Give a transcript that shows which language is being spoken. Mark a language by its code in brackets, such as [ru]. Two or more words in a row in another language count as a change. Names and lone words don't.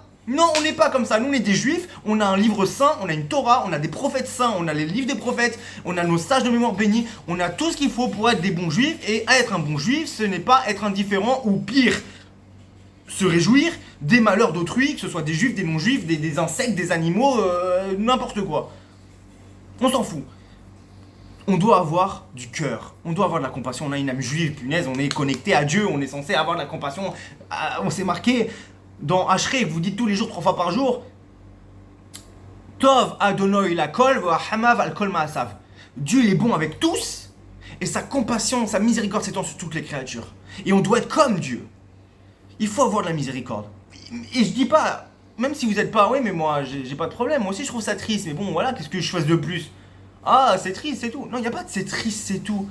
[fr] Non, on n'est pas comme ça, nous on est des juifs, on a un livre saint, on a une Torah, on a des prophètes saints, on a les livres des prophètes, on a nos sages de mémoire bénis, on a tout ce qu'il faut pour être des bons juifs, et être un bon juif, ce n'est pas être indifférent ou pire, se réjouir des malheurs d'autrui, que ce soit des juifs, des non-juifs, des insectes, des animaux, n'importe quoi. On s'en fout. On doit avoir du cœur, on doit avoir de la compassion, on a une âme juive, punaise, on est connecté à Dieu, on est censé avoir de la compassion, on s'est marqué dans Ashrei, vous dites tous les jours, 3 fois par jour, [he] טוב אדוני לכל ורחמיו על כל מעשיו. [fr] Dieu il est bon avec tous, et sa compassion, sa miséricorde s'étend sur toutes les créatures. Et on doit être comme Dieu. Il faut avoir de la miséricorde. Et je dis pas, même si vous n'êtes pas, ouais mais moi j'ai pas de problème, moi aussi je trouve ça triste, mais bon voilà, qu'est-ce que je fasse de plus? Ah c'est triste, c'est tout. Non, il n'y a pas de c'est triste, c'est tout.